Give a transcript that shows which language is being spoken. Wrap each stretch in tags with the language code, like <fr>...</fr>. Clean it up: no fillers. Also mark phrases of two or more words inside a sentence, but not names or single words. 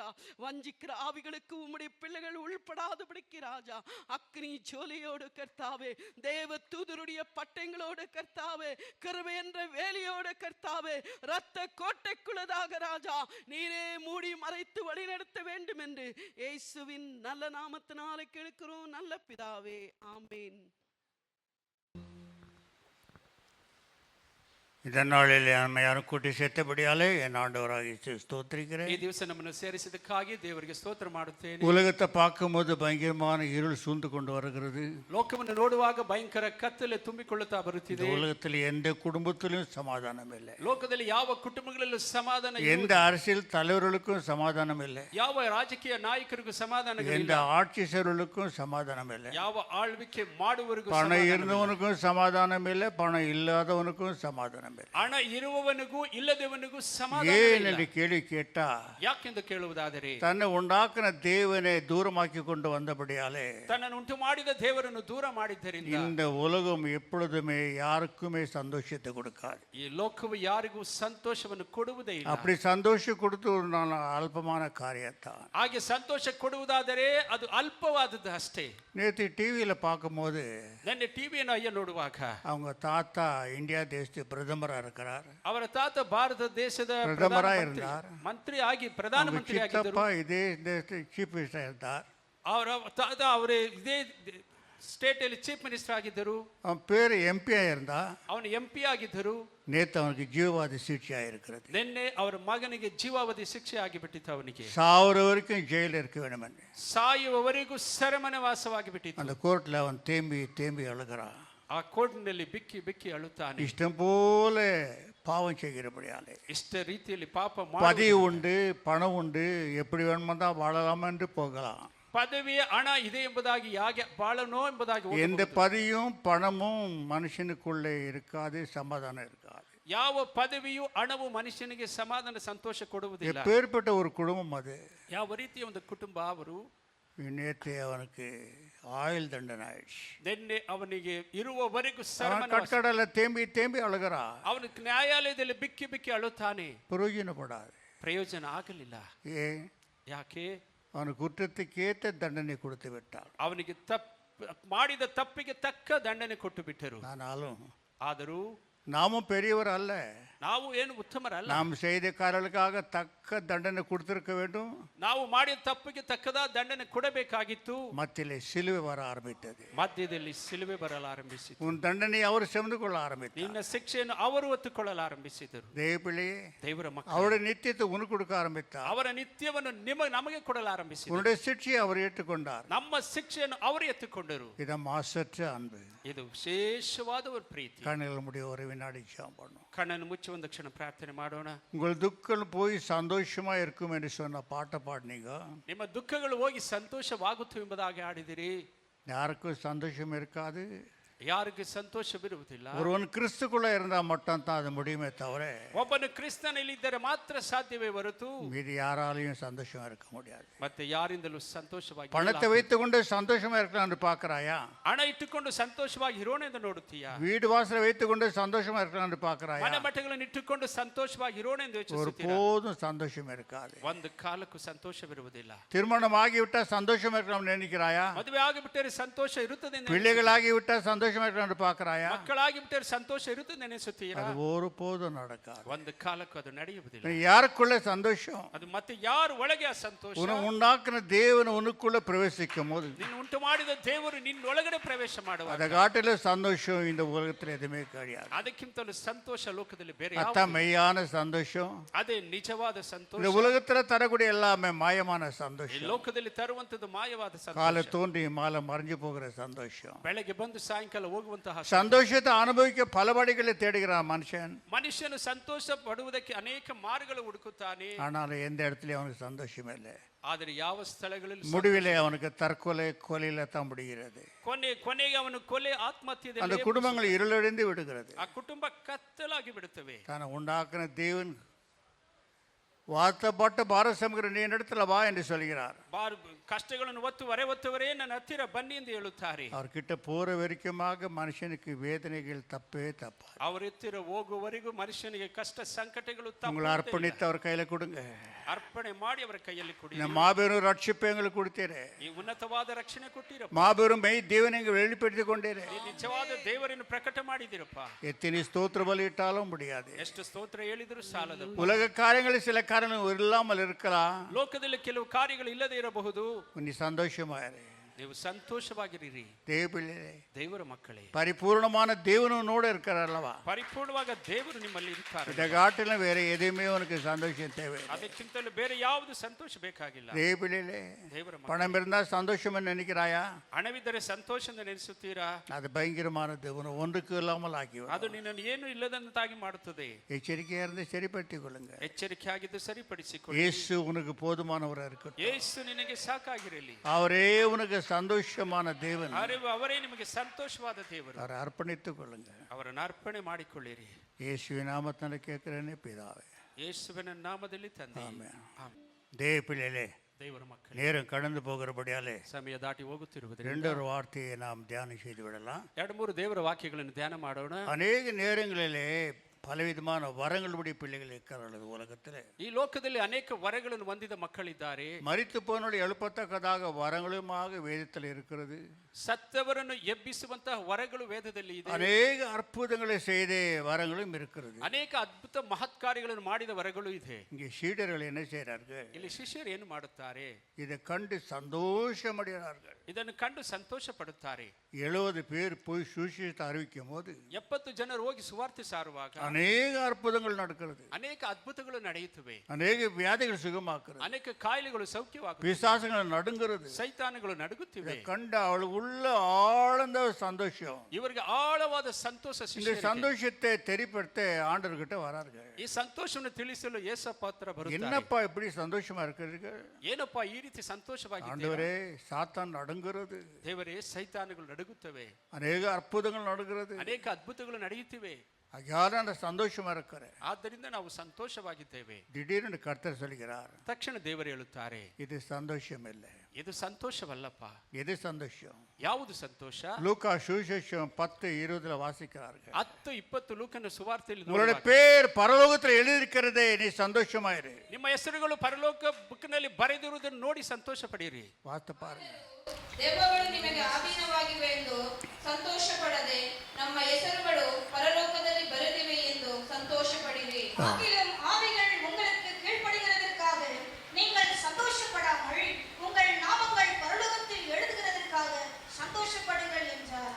<ta>வஞ்சிக்கிற ஆவிகளுக்கு உம்முடைய பிள்ளைகள் உள்படாதபடிக்கு ராஜா, அக்னி ஜோலியோடு கர்த்தாவே, தேவ தூதருடைய பட்டங்களோடு கர்த்தாவே, கிருபை என்ற வேலியோடு கர்த்தாவே, இரத்த கோட்டைக்குள்ளதாக ராஜா நீரே மூடி மறைத்து வழிநடத்த வேண்டும் என்று இயேசுவின் நல்ல நாமத்தினாலே கேட்கிறோம் நல்ல பிதாவே, ஆமேன். இந்நாளில் நம்ம யாரு கூட்டி சேர்த்தபடியாலே என் ஆண்டவரை ஸ்தோத்திரிக்கிறேன்.</ta> <kn>ಈ ದಿವಸ ನಮ್ಮನ್ನು ಸೇರಿಸಿದ್ದಕ್ಕಾಗಿ ದೇವರಿಗೆ ಸ್ತೋತ್ರ ಮಾಡುತ್ತೇನೆ.</kn> <ta>உலகத்தை பார்க்கும்போது பயங்கரமான இருள் சூழ்ந்து கொண்டு வருகிறது.</ta> <kn>ಲೋಕವನ್ನು ನೋಡುವಾಗ ಭಯಂಕರ ಕತ್ತಲೆ ತುಂಬಿಕೊಳ್ಳುತ್ತಾ ಬರುತ್ತಿದೆ.</kn> <ta>உலகத்தில் எந்த குடும்பத்திலும் சமாதானம் இல்லை.</ta> <kn>ಲೋಕದಲ್ಲಿ ಯಾವ ಕುಟುಂಬಗಳಲ್ಲೂ ಸಮಾಧಾನ ಇಲ್ಲ.</kn> <ta>எந்த அரசியல் தலைவர்களுக்கும் சமாதானம் இல்லை.</ta> <kn>ಯಾವ ರಾಜಕೀಯ ನಾಯಕರಿಗೂ ಸಮಾಧಾನ ಇಲ್ಲ.</kn> <ta>எந்த ஆட்சியர்களுக்கும் சமாதானம் இல்லை.</ta> <kn>ಯಾವ ಆಳ್ವಿಕೆ ಮಾಡುವವರಿಗೂ</kn> <ta>பணம் இருந்தவனுக்கும் சமாதானம் இல்லை, பணம் இல்லாதவனுக்கும் சமாதானம் இல்லை.</ta> <kn>ಹಣ ಇರುವವನಿಗೂ ಇಲ್ಲದವನಿಗೂ ಸಮಾಧಾನ</kn> <ta>ஏன்</ta> <kn>ಇಲ್ಲ.</kn> <ta>கேள்வி கேட்டா,</ta> <kn>ಯಾಕೆಂದು ಕೇಳುವುದಾದರೆ,</kn> <ta>தன்னை உண்டாக்கின தேவனை தூரமாக்கி கொண்டு வந்தபடியாலே,</ta> <kn>ತನ್ನನ್ನು ಉಂಟು ಮಾಡಿದ ದೇವರನ್ನು ದೂರ ಮಾಡಿದ್ದರಿಂದ</kn> <ta>இந்த உலகம் எப்பொழுதுமே யாருக்குமே சந்தோஷத்தை கொடுக்காது.</ta> <kn>ಈ ಲೋಕವು ಯಾರಿಗೂ ಸಂತೋಷವನ್ನು ಕೊಡುವುದೇ ಇಲ್ಲ.</kn> <ta>அப்படி சந்தோஷம் கொடுத்து ஒரு அல்பமான காரியத்தான்.</ta> <kn>ಹಾಗೆ ಸಂತೋಷ ಕೊಡುವುದಾದರೆ ಅದು ಅಲ್ಪವಾದದ್ದು ಅಷ್ಟೇ.</kn> <ta>நேற்று டிவியில பார்க்கும்போது</ta> <kn>ನನ್ನ ಟಿವಿಯನ್ನು ಅಯ್ಯ ನೋಡುವಾಗ</kn> <ta>அவங்க தாத்தா இந்தியா தேசத்து பிரதமரா இருக்கிறார்.</ta> <kn>ಅವರ ತಾತ ಭಾರತ ದೇಶದ</kn> <ta>பிரதமரா இருந்தார்.</ta> <kn>ಮಂತ್ರಿ ಆಗಿ ಪ್ರಧಾನಮಂತ್ರಿ ಆಗಿದ್ದರು.</kn> <ta>இதே தேசத்து</ta> <en>chief minister</en> <ta>இருந்தார்.</ta> <kn>ಅವರ ತಾತ ಅವರೇ ಇದೇ ಸ್ಟೇಟ್ ಅಲ್ಲಿ</kn> <en>chief minister</en> <kn>ಆಗಿದ್ದರು.</kn> <ta>அவன் பேர் எம்பியா இருந்தா</ta> <kn>ಅವನು MP ಆಗಿದ್ದರು.</kn> <ta>நேத்து அவனுக்கு ஜீவவாதி சிகிச்சையா இருக்கிறது.</ta> <kn>ನಿನ್ನೆ ಅವರ ಮಗನಿಗೆ ಜೀವಾವಧಿ ಶಿಕ್ಷೆ ಆಗಿಬಿಟ್ಟಿತ್ತು. ಅವನಿಗೆ</kn> <ta>சாவர வரைக்கும் ஜெயில இருக்க வேண்டும் என்று</ta> <kn>ಸಾಯುವವರೆಗೂ ಸೆರೆಮನೆ ವಾಸವಾಗಿ ಬಿಟ್ಟಿತ್ತು.</kn> <ta>அந்த கோர்ட்ல அவன் தேம்பி தேம்பி அழுகிறான்.</ta> <kn>ಆ ಕೋರ್ಟ್ನಲ್ಲಿ ಬಿಕ್ಕಿ ಬಿಕ್ಕಿ ಅಳುತ್ತಾನೆ.</kn> <ta>இஷ்டம் போல பாவம் செய்கிறபடியாலே</ta> <kn>ಇಷ್ಟ ರೀತಿಯಲ್ಲಿ ಪಾಪ</kn> <ta>பதவி உண்டு, பணம் உண்டு, எப்படி வேணுமோ தான் வாழலாம் என்று போகலாம்.</ta> <kn>ಪದವಿಯ ಹಣ ಇದೆ ಎಂಬುದಾಗಿ ಯಾಕೆ ಬಾಳನೋ ಎಂಬುದಾಗಿ</kn> <ta>எந்த பதவியும் பணமும் மனுஷனுக்குள்ளே இருக்காது, சமாதானம் இருக்காது.</ta> <kn>ಯಾವ ಪದವಿಯು ಹಣವು ಮನುಷ್ಯನಿಗೆ ಸಮಾಧಾನ ಸಂತೋಷ ಕೊಡುವುದಿಲ್ಲ.</kn> <ta>எப்பேற்பட்ட ஒரு குடும்பம் அது.</ta> <kn>ಯಾವ ರೀತಿಯ ಒಂದು ಕುಟುಂಬ ಅವರು.</kn> <ta>நேற்று அவனுக்கு ஆயுள் தண்டனை ஆயிடுச்சு.</ta> <kn>ನಿನ್ನೆ ಅವನಿಗೆ ಇರುವವರೆಗೂ ಸೆರೆಮನೆ.</kn> <ta>கட்டடல தேம்பி தேம்பி அழுகிறா.</ta> <kn>ಅವನು ನ್ಯಾಯಾಲಯದಲ್ಲಿ ಬಿಕ್ಕಿ ಬಿಕ್ಕಿ ಅಳುತ್ತಾನೆ.</kn> <ta>பிரயோஜனப்படாது.</ta> <kn>ಪ್ರಯೋಜನ ಆಗಲಿಲ್ಲ.</kn> <ta>ஏன்?</ta> <kn>ಯಾಕೆ?</kn> <ta>அவன் குற்றத்துக்கேற்ற தண்டனை கொடுத்து விட்டார்.</ta> <kn>ಅವನಿಗೆ ಮಾಡಿದ ತಪ್ಪಿಗೆ ತಕ್ಕ ದಂಡನೆ ಕೊಟ್ಟು ಬಿಟ್ಟರು.</kn> <ta>ஆனாலும்</ta> <kn>ಆದರೂ</kn> <ta>நாமும் பெரியவர் அல்ல.</ta> <kn>ನಾವು ಏನು ಉತ್ತಮರಲ್ಲ.</kn> <ta>நாம் செய்த காரியங்களுக்காக தக்க தண்டனை கொடுத்திருக்க வேண்டும்.</ta> <kn>ನಾವು ಮಾಡಿದ ತಪ್ಪಿಗೆ ತಕ್ಕದಾದ ದಂಡನೆ ಕೊಡಬೇಕಾಗಿತ್ತು.</kn> <ta>மத்தியிலே சிலுவை வர ஆரம்பித்தது.</ta> <kn>ಮಧ್ಯದಲ್ಲಿ ಸಿಲುಬೆ ಬರಲು ಆರಂಭಿಸಿತು.</kn> <ta>உன் தண்டனை அவர் சுமந்து கொள்ள ஆரம்பித்தார்.</ta> <kn>ನಿನ್ನ ಶಿಕ್ಷೆಯನ್ನು ಅವರು ಹೊತ್ತುಕೊಳ್ಳಲು ಆರಂಭಿಸಿದರು.</kn> <ta>தேவப்பிள்ளையே,</ta> <kn>ದೇವರ ಮಕ್ಕಳು,</kn> <ta>அவருடைய நித்தியத்தை உனக்கு கொடுக்க ஆரம்பித்தார்.</ta> <kn>ಅವರ ನಿತ್ಯವನ್ನು ನಮಗೆ ಕೊಡಲು ಆರಂಭಿಸಿದರು.</kn> <ta>உன்னுடைய சிக்ஷையை அவர் ஏற்றுக்கொண்டார்.</ta> <kn>ನಮ್ಮ ಶಿಕ್ಷೆಯನ್ನು ಅವರು ಎತ್ತುಕೊಂಡರು.</kn> <ta>இத மாசற்ற அன்பு.</ta> <kn>ಇದು ವಿಶೇಷವಾದ ஒரு ಪ್ರೀತಿ.</kn> <ta>கண்ணில் முடிய ஒரு வினாடி ஜெபம் பண்ணும்.</ta> <kn>ಕಣ್ಣನ್ನು ಮುಚ್ಚಿ ಒಂದು ಕ್ಷಣ ಪ್ರಾರ್ಥನೆ ಮಾಡೋಣ.</kn> <ta>உங்கள் துக்கம் போய் சந்தோஷமா இருக்கும் என்று சொன்ன பாட்டை பாடினீங்க.</ta> <kn>ನಿಮ್ಮ ದುಃಖಗಳು ಹೋಗಿ ಸಂತೋಷವಾಗುತ್ತವೆ ಎಂಬುದಾಗಿ ಆಡಿದಿರಿ.</kn> <ta>யாருக்கும் சந்தோஷம் இருக்காது.</ta> <kn>ಯಾರಿಗೆ ಸಂತೋಷವಿರುವುದಿಲ್ಲ.</kn> <ta>ஒருவன் கிறிஸ்துக்குள்ள இருந்தா மட்டும் தான் அது முடியுமே தவிர</ta> <kn>ಒಬ್ಬನು ಕ್ರಿಸ್ತನಲ್ಲಿ ಇದ್ದರೆ ಮಾತ್ರ ಸಾಧ್ಯವೇ ಹೊರತು</kn> <ta>மீதி யாராலையும் சந்தோஷமா இருக்க முடியாது.</ta> <kn>ಮತ್ತೆ ಯಾರಿಂದಲೂ ಸಂತೋಷವಾಗಿ</kn> <ta>பணத்தை வைத்துக்கொண்டு சந்தோஷமா இருக்கலாம் பாக்குறாயா?</ta> <kn>ಹಣ ಇಟ್ಟುಕೊಂಡು ಸಂತೋಷವಾಗಿ ಇರೋಣ ಎಂದು ನೋಡುತ್ತೀಯಾ?</kn> <ta>வீடு வாசலை வைத்துக்கொண்டு சந்தோஷமா இருக்கலாம் பாக்குறாயா?</ta> <kn>ಮನೆ ಮಠಗಳನ್ನು ಇಟ್ಟುಕೊಂಡು ಸಂತೋಷವಾಗಿ ಇರೋಣ ಎಂದು ಯೋಚಿಸುತ್ತೀರಾ?</kn> <ta>ஒருபோதும் சந்தோஷம் இருக்காது.</ta> <kn>ಒಂದು ಕಾಲಕ್ಕೂ ಸಂತೋಷವಿರುವುದಿಲ್ಲ.</kn> <ta>திருமணம் ஆகிவிட்டா சந்தோஷமா இருக்கலாம் நினைக்கிறாயா?</ta> <kn>ಮದುವೆ ಆಗಿಬಿಟ್ಟರೆ ಸಂತೋಷ ಇರುತ್ತದೆ ಎಂದು</kn> <ta>பிள்ளைகளாகிவிட்டா சந்தோஷமா இருக்கலாம் பாக்குறாயா?</ta> <kn>ಮಕ್ಕಳಾಗಿ ಬಿಟ್ಟರೆ ಸಂತೋಷ ಇರುತ್ತದೆ ನೆನೆಸುತ್ತೀರಾ?</kn> <ta>அது ஒருபோதும் நடக்காது.</ta> <kn>ಒಂದು ಕಾಲಕ್ಕೂ ಅದು ನಡೆಯುವುದಿಲ್ಲ.</kn> <ta>யாருக்குள்ள சந்தோஷம்?</ta> <kn>ಅದು ಮತ್ತೆ ಯಾರು ಒಳಗೆ ಆ ಸಂತೋಷ?</kn> <ta>உண்டாக்குன தேவன் உனக்குள்ள பிரவேசிக்கும் போது</ta> <kn>ನಿನ್ನ ಉಂಟು ಮಾಡಿದ ದೇವರು ನಿನ್ನೊಳಗಡೆ ಪ್ರವೇಶ ಮಾಡುವಾಗ</kn> <ta>அதை காட்டிலும் சந்தோஷம் இந்த உலகத்துல எதுவுமே கிடையாது.</ta> <kn>ಅದಕ್ಕಿಂತಲೂ ಸಂತೋಷ ಲೋಕದಲ್ಲಿ ಬೇರೆ</kn> <ta>அதான் மெய்யான சந்தோஷம்.</ta> <kn>ಅದೇ ನಿಜವಾದ ಸಂತೋಷ.</kn> <ta>இந்த உலகத்துல தரக்கூடிய எல்லாமே மாயமான</ta> <kn>ಈ</kn> <ta>சந்தோஷம்.</ta> <kn>ಲೋಕದಲ್ಲಿ ತರುವಂತದ್ದು ಮಾಯವಾದ</kn> <ta>காலை</ta> <kn>ಸಂತೋಷ.</kn> <ta>தோன்றி மாலை மறைஞ்சு போகிற சந்தோஷம்.</ta> <kn>ಬೆಳಗ್ಗೆ ಬಂದು ಸಾಯಂಕಾಲ ಹೋಗುವಂತಹ</kn> <ta>சந்தோஷத்தை அனுபவிக்க பல வழிகளை தேடுகிறான் மனுஷன்.</ta> <kn>ಮನುಷ್ಯನು ಸಂತೋಷ ಪಡುವುದಕ್ಕೆ ಅನೇಕ ಮಾರ್ಗಗಳು ಹುಡುಕುತ್ತಾನೆ.</kn> <ta>ஆனாலும் எந்த இடத்துலயும் அவனுக்கு சந்தோஷம் இல்லை.</ta> <kn>ಆದರೆ ಯಾವ ಸ್ಥಳಗಳಲ್ಲಿ</kn> <ta>முடிவிலே அவனுக்கு தற்கொலை கொலையில தான் முடிகிறது.</ta> <kn>ಕೊನೆಗೆ ಅವನು ಕೊಲೆ</kn> <ta>அந்த</ta> <kn>ಆತ್ಮಹತ್ಯೆ.</kn> <ta>குடும்பங்கள் இருளடைந்து விடுகிறது.</ta> <kn>ಆ ಕುಟುಂಬ ಕತ್ತಲಾಗಿ ಬಿಡುತ್ತವೆ.</kn> <ta>தானே உண்டாக்குன தேவன் வார்த்தைப்பட்ட பாரசமுகிற நீ இடத்துல வா என்று சொல்கிறார்.</ta> <kn>ಕಷ್ಟಗಳನ್ನು ಹೊತ್ತುವರೇ ನನ್ನ ಹತ್ತಿರ ಬನ್ನಿ ಎಂದು ಹೇಳುತ್ತಾರೆ.</kn> <ta>அவர்கிட்ட போற வரைக்குமாக மனுஷனுக்கு வேதனைகள் தப்பே தப்பா.</ta> <kn>ಅವರ ಹತ್ತಿರ ಹೋಗುವವರೆಗೂ ಮನುಷ್ಯನಿಗೆ ಕಷ್ಟ ಸಂಕಟಗಳು</kn> <ta>உங்களை அர்ப்பணித்து அவர் கையில கொடுங்க.</ta> <kn>ಅರ್ಪಣೆ ಮಾಡಿ ಅವರ ಕೈಯಲ್ಲಿ ಕೊಡಿ.</kn> <ta>இந்த மாபெரும் ரட்சிப்பை எங்களுக்கு கொடுத்தீரே.</ta> <kn>ಈ ಉನ್ನತವಾದ ರಕ್ಷಣೆ ಕೊಟ್ಟಿರಪ್ಪ.</kn> <ta>மாபெரும் மெய் தேவனை வெளிப்படுத்தி கொண்டீரே.</ta> <kn>ಈ ನಿಜವಾದ ದೇವರನ್ನು ಪ್ರಕಟ ಮಾಡಿದಿರಪ್ಪ.</kn> <ta>எத்தனை ஸ்தோத்திர பலியிட்டாலும் முடியாது.</ta> <kn>ಎಷ್ಟು ಸ್ತೋತ್ರ ಹೇಳಿದರೂ ಸಾಲದು.</kn> <ta>உலக காரியங்களில் சில காரியங்கள் இல்லாமல் இருக்கலாம்.</ta> <kn>ಲೋಕದಲ್ಲಿ ಕೆಲವು ಕಾರ್ಯಗಳು ಇಲ್ಲದೆ ಇರಬಹುದು.</kn> <ta>நீ சந்தோஷமாயிரு.</ta> <kn>ನೀವು ಸಂತೋಷವಾಗಿರಿ.</kn> <ta>தேவபிள்ளையே,</ta> <kn>ದೇವರ ಮಕ್ಕಳೇ,</kn> <ta>பரிபூர்ணமான தேவனோட இருக்கிறல்லவா?</ta> <kn>ಪರಿಪೂರ್ಣವಾದ ದೇವರು ನಿಮ್ಮಲ್ಲಿ ಇರುತ್ತಾರೆ.</kn> <ta>இதை காட்டிலும் வேற எதுவுமே உனக்கு சந்தோஷம் தேவை.</ta> <kn>ಅದಕ್ಕಿಂತಲೂ ಬೇರೆ ಯಾವುದು ಸಂತೋಷ ಬೇಕಾಗಿಲ್ಲ.</kn> <ta>தேவபிள்ளையே,</ta> <kn>ದೇವರ ಮಕ್ಕಳೇ,</kn> <ta>பணம் இருந்தா சந்தோஷம் நினைக்கிறாயா?</ta> <kn>ಹಣವಿದ್ದರೆ ಸಂತೋಷ ಎಂದು ನೆನೆಸುತ್ತೀರಾ?</kn> <ta>அது பயங்கரமானது. உன்னை ஒன்றுக்கு இல்லாமல் ஆக்கிவிடும்.</ta> <kn>ಅದು ನಿನ್ನನ್ನು ಏನು ಇಲ್ಲದಂತಾಗಿ ಮಾಡುತ್ತದೆ.</kn> <ta>எச்சரிக்கையா இருந்து சரிப்படுத்திக் கொள்ளுங்க.</ta> <kn>ಎಚ್ಚರಿಕೆಯಾಗಿದ್ದು ಸರಿಪಡಿಸಿಕೊಳ್ಳಿ.</kn> <ta>இயேசு உனக்கு போதுமானவரா இருக்கட்டும்.</ta> <kn>ಯೇಸು ನಿನಗೆ ಸಾಕಾಗಿರಲಿ.</kn> <ta>அவரே உனக்கு சந்தோஷமான தேவன்.</ta> <kn>ಅವರೇ ನಿಮಗೆ ಸಂತೋಷವಾದ ದೇವರು.</kn> <ta>அவரை அர்ப்பணித்துக் கொள்ளுங்க.</ta> <kn>ಅವರನ್ನು ಅರ್ಪಣೆ ಮಾಡಿಕೊಳ್ಳಿರಿ.</kn> <ta>இயேசுவின் நாமத்தில் கேட்கிறேனே பிதாவே.</ta> <kn>ಯೇಸುವಿನ ನಾಮದಲ್ಲಿ ತಂದೆ.</kn> <ta>ஆமென். தேவபிள்ளையே,</ta> <kn>ದೇವರ ಮಕ್ಕಳೇ,</kn> <ta>நேரம் கடந்து போகிறபடியாலே</ta> <kn>ಸಮಯ ದಾಟಿ ಹೋಗುತ್ತಿರುವುದರಿಂದ</kn> <ta>ரெண்டொரு வார்த்தையை நாம் தியானம் செய்து விடலாம்.</ta> <kn>2-3 ದೇವರ ವಾಕ್ಯಗಳನ್ನು ಧ್ಯಾನ ಮಾಡೋಣ.</kn> <ta>அநேக நேரங்களிலே பலவிதமான வரங்களுடைய பிள்ளைகள் இருக்கிறார்கள் உலகத்தில்.</ta> <kn>ಈ ಲೋಕದಲ್ಲಿ ಅನೇಕ ವರಗಳನ್ನು ಹೊಂದಿದ ಮಕ್ಕಳಿದ್ದಾರೆ.</kn> <ta>மரித்து போனோடு எழுப்பத்தக்கதாக வரங்களுமாக வேதத்தில் இருக்கிறது.</ta> <kn>ಸತ್ತವರನ್ನು ಎಬ್ಬಿಸುವಂತಹ ವರಗಳು ವೇದದಲ್ಲಿ ಇದೆ.</kn> <ta>அநேக அற்புதங்களை செய்த வரங்களும் இருக்கிறது.</ta> <kn>ಅನೇಕ ಅದ್ಭುತ ಮಹತ್ ಕಾರ್ಯಗಳನ್ನು ಮಾಡಿದ ವರಗಳು ಇದೆ.</kn> <ta>இங்கே சீடர்கள் என்ன செய்கிறார்கள்?</ta> <kn>ಇಲ್ಲಿ ಶಿಷ್ಯರು ಏನು ಮಾಡುತ್ತಾರೆ?</kn> <ta>இதை கண்டு சந்தோஷமடைகிறார்கள்.</ta> <kn>ಇದನ್ನು ಕಂಡು ಸಂತೋಷ ಪಡುತ್ತಾರೆ.</kn> <ta>70 பேர் போய் சுவிசேஷத்தை அறிவிக்கும் போது</ta> <kn>70 ಜನರು ಹೋಗಿ ಸುವಾರ್ತೆ ಸಾರುವಾಗ</kn> <ta>அநேக அற்புதங்கள் நடக்கிறது.</ta> <kn>ಅನೇಕ ಅದ್ಭುತಗಳು ನಡೆಯುತ್ತವೆ.</kn> <ta>அநேக வியாதிகள் சுகமாக்குறது.</ta> <kn>ಅನೇಕ ಕಾಯಿಲೆಗಳು ಸೌಖ್ಯವಾಗುತ್ತವೆ.</kn> <ta>பிசாசுகள் நடுங்கிறது.</ta> <kn>ಸೈತಾನಗಳು ನಡುಗುತ್ತಿವೆ.</kn> <ta>கண்ட அவளுக்குள்ள ஆழ்ந்த சந்தோஷம்.</ta> <kn>ಇವರಿಗೆ ಆಳವಾದ ಸಂತೋಷ.</kn> <ta>இந்த சந்தோஷத்தை தெரிப்படுத்த ஆண்டவர்கிட்ட வரார்கள்.</ta> <kn>ಈ ಸಂತೋಷವನ್ನು ತಿಳಿಸಲು ಯೇಸಪ್ಪ ಹತ್ರ ಬರುತ್ತಾರೆ.</kn> <ta>என்னப்பா இப்படி சந்தோஷமா இருக்கிறீங்க?</ta> <kn>ಏನಪ್ಪಾ ಈ ರೀತಿ ಸಂತೋಷವಾಗಿದ್ದೀರಾ?</kn> <ta>ஆண்டவரே, சாத்தான் நடுங்கிறது.</ta> <kn>ದೇವರೇ, ಸೈತಾನಗಳು ನಡುಗುತ್ತವೆ.</kn> <ta>அநேக அற்புதங்கள் நடக்கிறது.</ta> <kn>ಅನೇಕ ಅದ್ಭುತಗಳು ನಡೆಯುತ್ತಿವೆ.</kn> <ta>ஆகையால அந்த சந்தோஷமா இருக்கிறேன்.</ta> <kn>ಆದ್ದರಿಂದ ನಾವು ಸಂತೋಷವಾಗಿದ್ದೇವೆ.</kn> <ta>திடீர்னு கர்த்தர் சொல்கிறார்,</ta> <kn>ತಕ್ಷಣ ದೇವರು ಹೇಳುತ್ತಾರೆ,</kn> <ta>இது சந்தோஷம் இல்லை.</ta> <kn>ಇದು ಸಂತೋಷವಲ್ಲಪ್ಪ.</kn> <ta>எது சந்தோஷம்?</ta> <kn>ಯಾವುದು ಸಂತೋಷ?</kn> <ta>லூக்கா சுவிசேஷம் 10:20 வாசிக்கிறார்கள்.</ta> <kn>10:20 ಲೂಕನ ಸುವಾರ್ತೆಯಲ್ಲಿ</kn> <ta>உங்களுடைய பேர் பரலோகத்தில் எழுதியிருக்கிறதே, நீ சந்தோஷமாயிரு.</ta> <kn>ನಿಮ್ಮ ಹೆಸರುಗಳು ಪರಲೋಕ ಬುಕ್ಕಿನಲ್ಲಿ ಬರೆದಿರುವುದನ್ನು ನೋಡಿ ಸಂತೋಷ ಪಡಿರಿ.</kn> <ta>வார்த்தை பாருங்க.</ta> <kn>ದೆವ್ವಗಳು ನಿಮಗೆ ಆಧೀನವಾಗಿವೆ ಎಂದು ಸಂತೋಷ ಪಡದೆ ನಮ್ಮ ಹೆಸರುಗಳು ಪರಲೋಕದಲ್ಲಿ ಬರೆದಿವೆ ಎಂದು ಸಂತೋಷ ಪಡಿರಿ.</kn> <ta>ஆகிலும் ஆவிகள் உங்களுக்கு கீழ்ப்படுகிறதற்காக நீங்கள் சந்தோஷப்படாமல் உங்கள் நாமங்கள் பரலோகத்தில் எழுதுகிறதற்காக சந்தோஷப்படுங்கள் என்றார்.</ta>